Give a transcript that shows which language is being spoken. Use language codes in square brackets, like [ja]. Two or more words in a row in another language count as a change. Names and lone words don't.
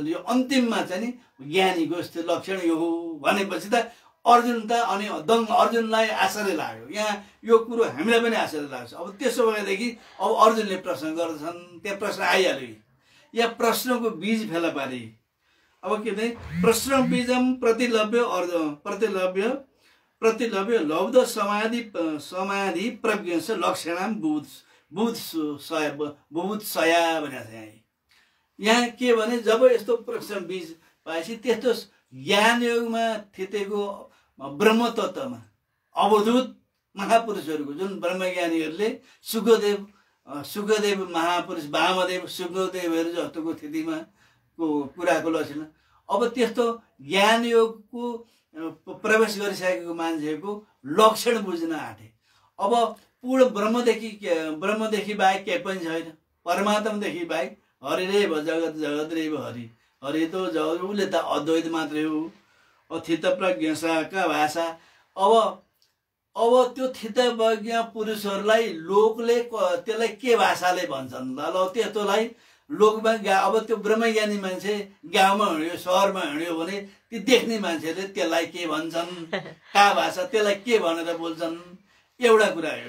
[ne] यो अन्तिममा चाहिँ नि ज्ञानीको यस्तो लक्षण यो हो भनेपछि त अर्जुनलाई आश्चर्य लाग्यो। यहाँ यो कुरो हामीलाई पनि आश्चर्य लाग्छ। अब त्यसो भएदेखि अब अर्जुनले प्रश्न गर्दछन्। त्यहाँ प्रश्न आइहाल्यो। यहाँ प्रश्नको बीज फेला पारे। अब के भने [sa] प्रश्न बीजम प्रतिलभ्य लब्ध समाधि प्रज्ञ लक्षणाम बुभुत्सया [ne] भनेको छ। यहाँ के भने जब यस्तो प्रश्न बीज पाएपछि त्यस्तो ज्ञान योगमा थितेको ब्रह्म तत्त्वमा अवधूत महापुरुषहरूको जुन ब्रह्मज्ञानीहरूले सुखदेव महापुरुष वामदेव सुखदेवहरू जस्तोको स्थितिमा को कुराको लक्षण। अब त्यस्तो ज्ञान योगको प्रवेश गरिसकेको मान्छेको लक्षण बुझ्न आँटे। अब पूर्ण ब्रह्मदेखि बाहेक केही पनि छैन। परमात्मादेखि बाहेक [sa] हरिरेव जगत जगतरेव हरि [ne] हरि त जगत उसले त अद्वैत मात्रै हो। [sa] थित प्रज्ञ का भाषा। [ne] अब त्यो थित प्रज्ञ पुरुषहरूलाई लोकले त्यसलाई के भाषाले भन्छन् ल त्यस्तोलाई लोकमा अब त्यो ब्रह्मज्ञानी मान्छे गाउँमा हिँड्यो सहरमा हिँड्यो भने ती देख्ने मान्छेले त्यसलाई के भन्छन्, [sa] का भाषा [ne] त्यसलाई के भनेर बोल्छन्, एउटा कुरा हो।